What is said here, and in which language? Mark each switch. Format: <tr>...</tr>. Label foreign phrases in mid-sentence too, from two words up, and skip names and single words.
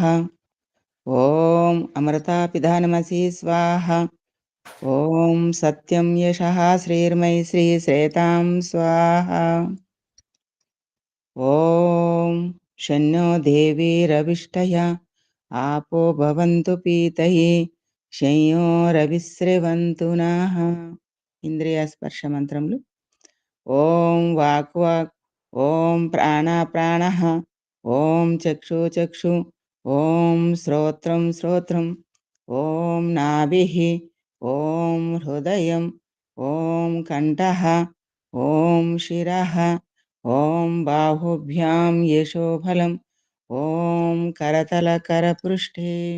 <sa>ఓం అమృతాపిధానమసి స్వాహ. ఓం సత్యం యశః శ్రీర్మై శ్రీ శ్రేతాం స్వాహ. ఓం శన్నో దేవీరవిష్టయ आपो भवन्तु पीतये शंयोरविस्रवन्तु नः</sa> <te>ఇంద్రియ స్పర్శ మంత్రములు.</te> <sa>ఓం వాక్ వాక్, ఓం ప్రాణ ప్రాణ, ఓం చక్షు చక్షు, ఓం శ్రోత్రం శ్రోత్రం, ఓం నాభిః, ఓం హృదయం, ఓం కంఠః, ఓం శిరః, ఓం బాహుభ్యాం యశోఫలం, ఓం కరతల కరపృష్ఠే.</sa>